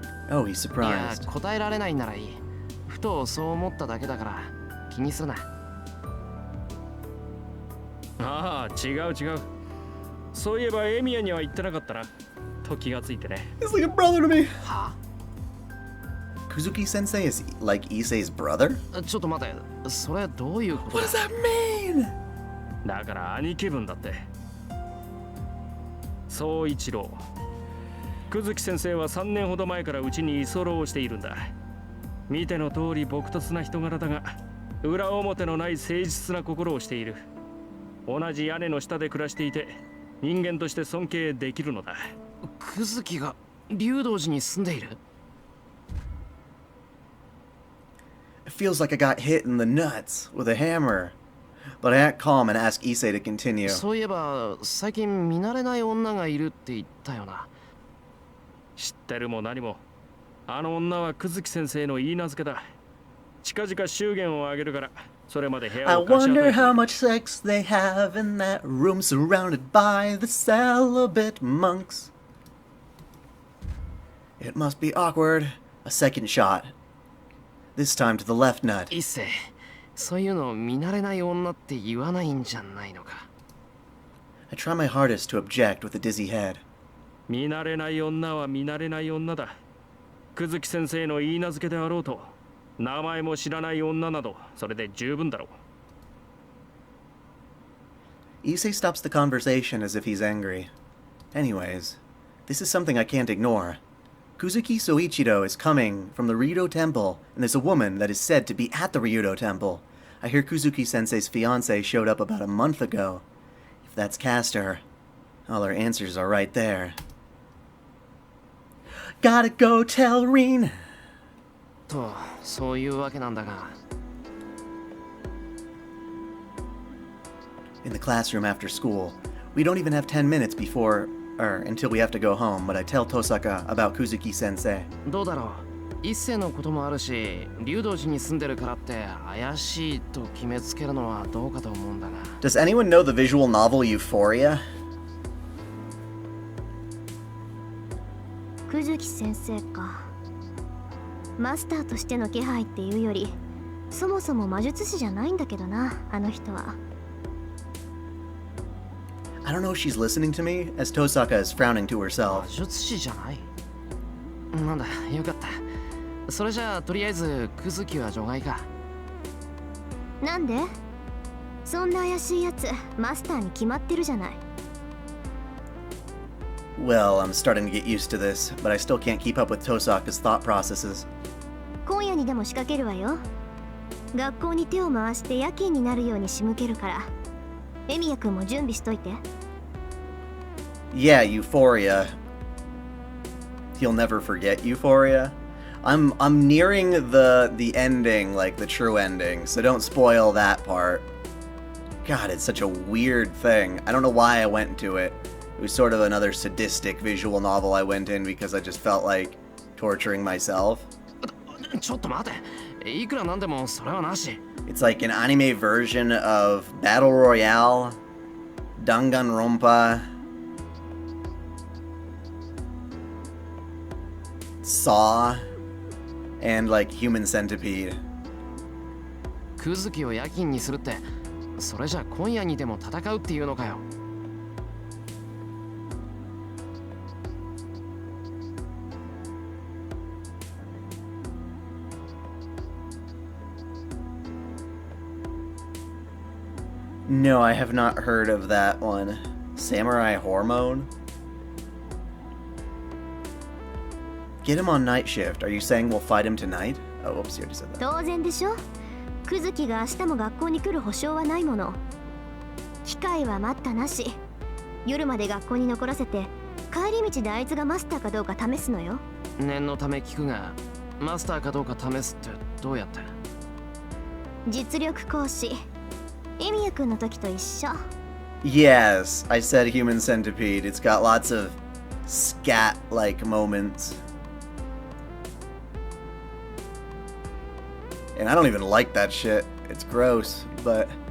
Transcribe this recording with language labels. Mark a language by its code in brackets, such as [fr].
[en] Oh, he's [ja] いや [en] surprised. [ja] 答えられないならいい。ふとそう思っただけだから気にするな。ああ、違う違う。そういえばエミヤには言ってなかったな。と気がついてね。 [en] He's like a brother to me. [ja] は？ [en] Kuzuki sensei is like Issei's brother? [ja] ちょっと待て、それどういうことだ？ [en] What does that mean? [ja] だから兄貴分だって。総一郎。久月先生は3年ほど前からうちに居候しているんだ。見ての通り朴訥な人柄だが、裏表のない誠実な心をしている。同じ屋根の下で暮らしていて、人間として尊敬できるのだ。クズキが竜道寺に住んでいる？ [en] It feels like I got hit in the nuts with a hammer. But I act calm and ask Issei to continue. [ja] そういえば最近見慣れない女がいるって言ったよな。知ってるも何も。あの女は久月先生の言い名付けだ。近々祝言をあげるから、それまで部 [en] I [ja] 屋を貸し与 [en] wonder [ja] えて。 [en] how much sex they have in that room surrounded by the celibate monks. It must be awkward. A second shot. This time to the left nut. [ja] 一世、そういうの見慣れない女って言わないんじゃないのか。 [en] I try my hardest to object with a dizzy head. [ja] 見慣れない女は見慣れない女だ。久月先生の言い名付けであろうと、名前も知らない女など、それで十分だろう。 [en] Issei stops the conversation as if he's angry. Anyways, this is something I can't ignore. Kuzuki Soichiro is coming from the Ryudo Temple, and there's a woman that is said to be at the Ryudo Temple. I hear Kuzuki-sensei's fiancé showed up about a month ago. If that's Castor, all our answers are right there. Gotta go tell Reen! [ja] と、そういうわけなんだが。 [en] In the classroom after school, we don't even have 10 minutes until we have to go home, but I tell Tosaka about Kuzuki-sensei. [ja] どうだろう。一世のこともあるし、竜道寺に住んでるからって怪しいと決めつけるのはどうかと思うんだが。 [en] Does anyone know the visual novel Euphoria? [ja] 久月先生か。マスターとしての気配っていうより、そもそも魔術師じゃないんだけどな、あの人は。 [en] I don't know if she's listening to me, as Tosaka is frowning to [ja] 魔 [en] herself. [ja] 術師じゃない？なんだ、よかった。それじゃあとりあえずクズキは除外か。なんで？そんな怪しいやつ、マスターに決まってるじゃない。 [en] Well, I'm starting to get used to this, but I still can't keep up with Tosaka's thought processes. [ja] 今夜にでも仕掛けるわよ。学校に手を回して夜勤になるように仕向けるから。エミヤ君も準備しといて。 [en] Yeah, Euphoria. He'll never forget Euphoria. I'm nearing the ending, like the true ending, so don't spoil that part. God, it's such a weird thing. I don't know why I went into it. It was sort of another sadistic visual novel I went in because I just felt like torturing myself. [ja] ちょっと待て。いくらなんでもそれはなし。 [en] It's like an anime version of Battle Royale, Danganronpa, Saw, and like Human Centipede. [ja] クズキを夜勤にするって、それじゃ今夜にでも戦うっていうのかよ。 [en] No, I have not heard of that one. Samurai Hormone? Get him on night shift. Are you saying we'll fight him tonight? Oh, oops, you already said that. [ja] 当然でしょ。クズキが明日も学校に来る保証はないもの。機会は待ったなし。夜まで学校に残らせて帰り道であいつがマスターかどうか試すのよ。念のため聞くが、マスターかどうか試すってどうやって？実力行使。エミヤ君の時と一緒。 [en] Yes, I said Human Centipede. It's got lots of scat-like moments. And I don't even like that shit. It's gross, but...